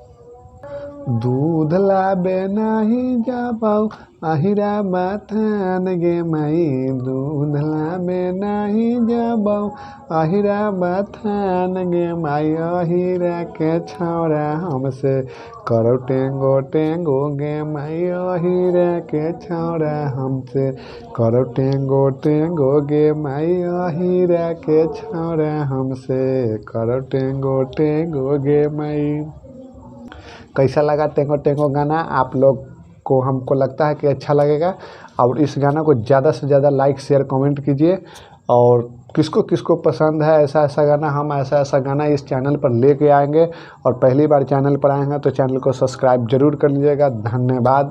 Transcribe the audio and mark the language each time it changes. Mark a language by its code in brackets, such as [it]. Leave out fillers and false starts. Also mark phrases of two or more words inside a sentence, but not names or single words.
[anp] दूध लाबे नहीं जबौ अहिरा बाथान गे माई, दूध लाबे नहीं जबौ अहिरा बाथान गे माई, अहिरा के छौड़ा हमसे कर टेंगो टेंगो गे माई, अहिरा के छौड़ा हमसे कर टेंगो टेंगो गे माई, अहिरा के छौड़ा हमसे कर टेंगो टेंगो गे माई। [hi] कैसा लगा टेंगो टेंगो गाना? आप लोग को हमको लगता है कि अच्छा लगेगा। और इस गाना को ज़्यादा से ज़्यादा [en] like share comment [hi] कीजिए। और किसको किसको पसंद है ऐसा ऐसा गाना, हम ऐसा ऐसा गाना इस चैनल पर लेके आएंगे। और पहली बार चैनल पर आएंगे तो चैनल को सब्सक्राइब जरूर कर लीजिएगा।